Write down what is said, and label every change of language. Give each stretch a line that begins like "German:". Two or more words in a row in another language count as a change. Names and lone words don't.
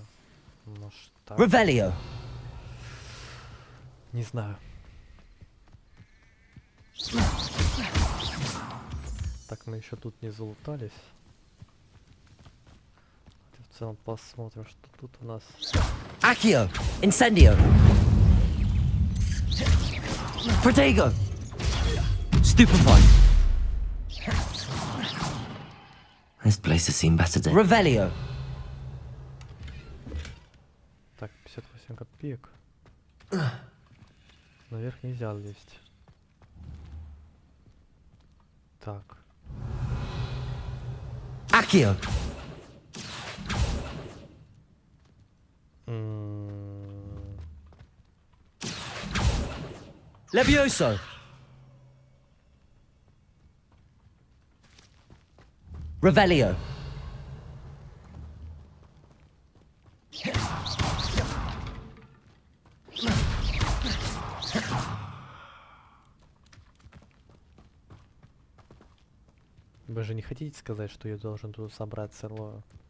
Russian: Может так? Revelio. Не знаю. Так, мы еще тут не залутались. В целом посмотрим, что тут у нас. Accio. Incendio. Protego. Stupefy.
English: This place has seen better days.
Russian: Revelio. Так, 58 копеек. Наверх нельзя лезть. Так. Accio. Levioso. Revelio. Вы же не хотите сказать, что я должен тут собрать целую?